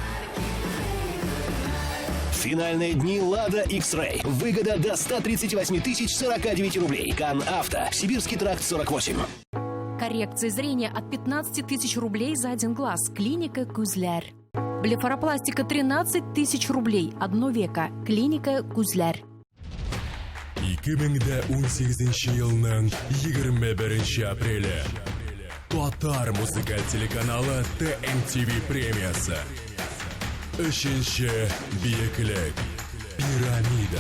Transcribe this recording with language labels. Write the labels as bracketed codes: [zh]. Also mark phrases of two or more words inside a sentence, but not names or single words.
[ru] Финальные дни Лада X-Ray. Выгода до 138 049 рублей. Кан Авто. Сибирский тракт 48. Коррекция зрения от 15 000 рублей за один глаз. Клиника Күзләр. Блефаропластика 13 000 рублей. Одно века. Клиника Күзләр. [tt] 2018 елның 21 апреле. Татар музыкаль телеканалы TMTV премиясы. 3-нче биеклек. Пирамида.